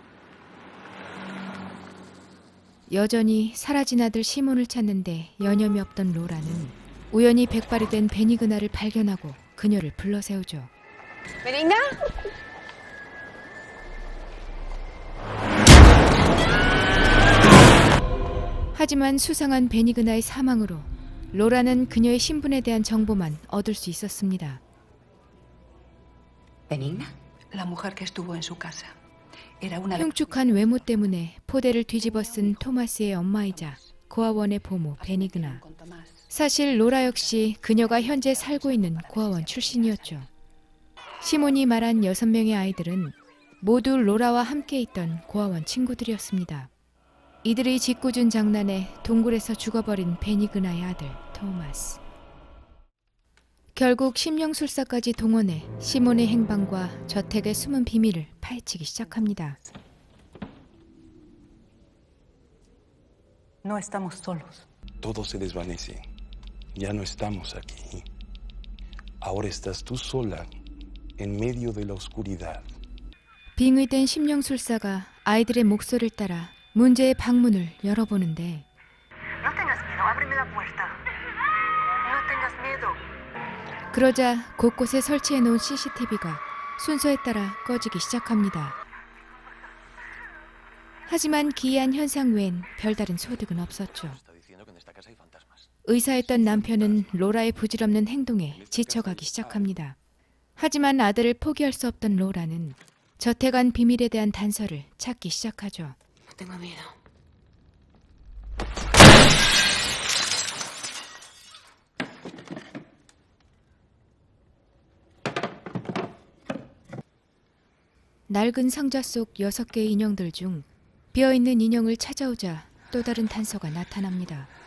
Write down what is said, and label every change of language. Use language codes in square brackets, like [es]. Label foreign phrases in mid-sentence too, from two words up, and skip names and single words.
[ko] 여전히 사라진 아들 시몬을 찾는데 여념이 없던 로라는 우연히 백발이 된 베니그나를 발견하고 그녀를 불러세우죠. [es] ¿Benigna? [ko] 하지만 수상한 베니그나의 사망으로 로라는 그녀의 신분에 대한 정보만 얻을 수 있었습니다. [es] ¿Benigna? La mujer que estuvo en su casa. Era una de... [ko] 흉측한 외모 때문에 포대를 뒤집어 쓴 토마스의 엄마이자 고아원의 보모 베니그나. [es] con Tomás. [ko] 사실 로라 역시 그녀가 현재 살고 있는 고아원 출신이었죠. 시몬이 말한 6명의 아이들은 모두 로라와 함께 있던 고아원 친구들이었습니다. 이들의 짓궂은 장난에 동굴에서 죽어버린 베니그나의 아들 토마스. 결국 심령술사까지 동원해 시몬의 행방과 저택의 숨은 비밀을 파헤치기 시작합니다. [es] No estamos solos. Todo se desvanece. Ya no estamos aquí. Ahora estás tú sola en medio de la oscuridad. [ko] 빙의된 심령술사가 아이들의 목소리를 따라 문제의 방문을 열어보는데 [es] No tengas miedo, ábreme la puerta. No tengas miedo. [ko] 그러자 곳곳에 설치해놓은 CCTV가 순서에 따라 꺼지기 시작합니다. 하지만 기이한 현상 외엔 별다른 소득은 없었죠. [es] Está diciendo que en esta casa hay fantasmas. [ko] 의사였던 남편은 로라의 부질없는 행동에 지쳐가기 시작합니다. 하지만 아들을 포기할 수 없던 로라는 저택 안 비밀에 대한 단서를 찾기 시작하죠. [es] No tengo miedo. [ko] 낡은 상자 속 6개의 인형들 중 비어있는 인형을 찾아오자 또 다른 단서가 나타납니다.